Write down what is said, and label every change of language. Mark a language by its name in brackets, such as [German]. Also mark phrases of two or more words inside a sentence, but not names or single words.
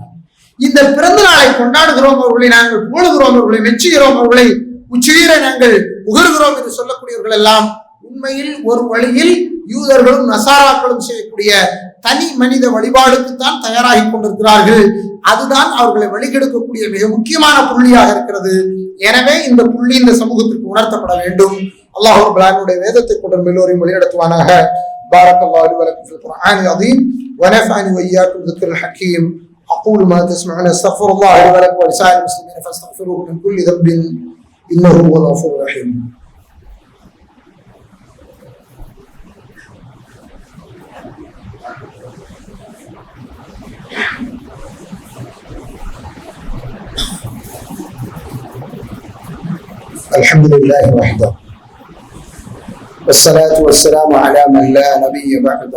[Tamil] இந்த பிறந்த நாளை கொண்டாடுகிறோம், அவர்களை நாங்கள் புகழுகிறோம், அவர்களை மெச்சுகிறோம், அவர்களை உச்சிரீர நாங்கள் உகழ்கிறோம் என்று சொல்லக்கூடியவர்கள் எல்லாம் உண்மையில் ஒரு வழியில் யூதர்களும் நசாராக்களும் செய்யக்கூடிய தனி மனித வழிபாடுக்குத்தான் தயாராகி கொண்டிருக்கிறார்கள். அதுதான் அவர்களை வழிகெடுக்கக்கூடிய மிக முக்கியமான புள்ளியாக இருக்கிறது. எனவே இந்த புள்ளி இந்த சமூகத்திற்கு உணர்த்தப்பட வேண்டும். அல்லாஹ் ரப்பல் ஆலமீனுடைய வேதத்தை கொண்டு எல்லோரையும் வழிநடத்துவானாக. [Arabic] بارك الله لي ولكم في القرآن العظيم ونفعني وإياكم بالذكر الحكيم. أقول ما تسمعون أستغفر الله لي ولكم ولسائر المسلمين فاستغفروه من كل ذنب إنه هو الغفور الرحيم. الحمد لله وحده والصلاة والسلام على من لا نبي بعده.